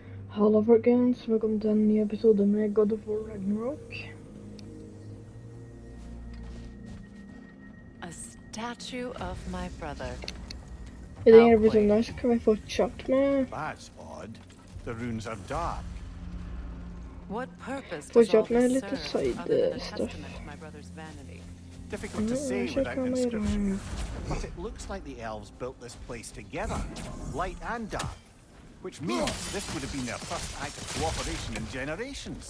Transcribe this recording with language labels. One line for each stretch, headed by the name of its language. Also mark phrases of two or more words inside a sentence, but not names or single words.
Norwegian: Halla folkens, velkommen til en ny episode med God of War Ragnarok.
English: A statue of my brother.
Norwegian: I denne episoden her så kan vi få chat med...
English: That's odd. The runes are dark. What purpose
Norwegian: Få
English: does all
Norwegian: chat med
English: this
Norwegian: litt
English: serve
Norwegian: side
English: other than a
Norwegian: stuff.
English: testament to my brother's vanity? Difficult to say Check without out my inscription. room. But it looks like the elves built this place together, light and dark. Which means this would have been their first act of cooperation in generations.